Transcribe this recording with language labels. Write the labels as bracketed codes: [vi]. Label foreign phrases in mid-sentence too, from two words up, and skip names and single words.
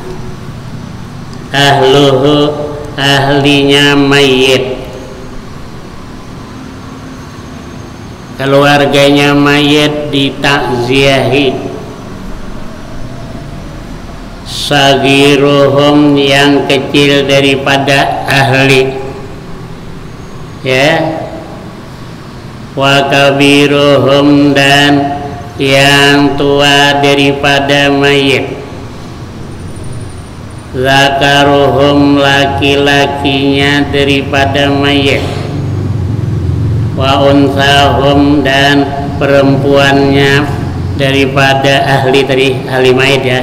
[id] ahluhu, ahlinya mayit, keluarganya mayit ditakziyahi, sagiruhum, yang kecil daripada ahli, ya, [ar] وكبيرهم, [id] dan yang tua daripada mayit, zakaruhum, laki-lakinya daripada mayit, [ar] وأنثاهم, [id] dan perempuannya daripada ahli tadi, ahli mayit ya.